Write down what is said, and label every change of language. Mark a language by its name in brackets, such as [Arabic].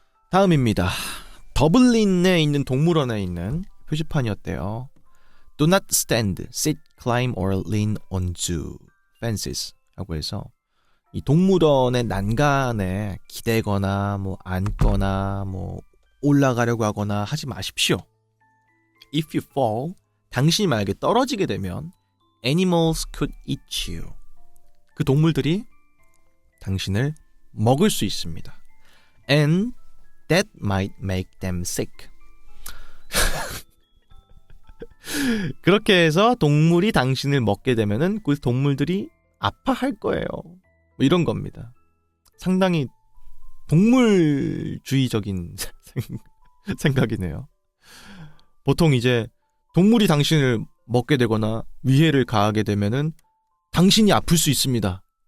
[Korean] 다음입니다. 더블린에 있는 동물원에 있는 표지판이었대요. [English] Do not stand, sit, climb or lean on zoo fences [Korean] 라고 해서 이 동물원의 난간에 기대거나 뭐 앉거나 뭐 올라가려고 하거나 하지 마십시오. [English] If you fall, [Korean] 당신이 만약에 떨어지게 되면 [English] animals could eat you. [Korean] 그 동물들이 당신을 먹을 수 있습니다. [English] And that might make them sick. [Korean] 그렇게 해서 동물이 당신을 먹게 되면은 그 동물들이 아파할 거예요. 뭐 이런 겁니다. 상당히 동물주의적인 생각이네요. 보통 이제 동물이 당신을 먹게 되거나 위해를 가하게 되면은 당신이 아플 수 있습니다.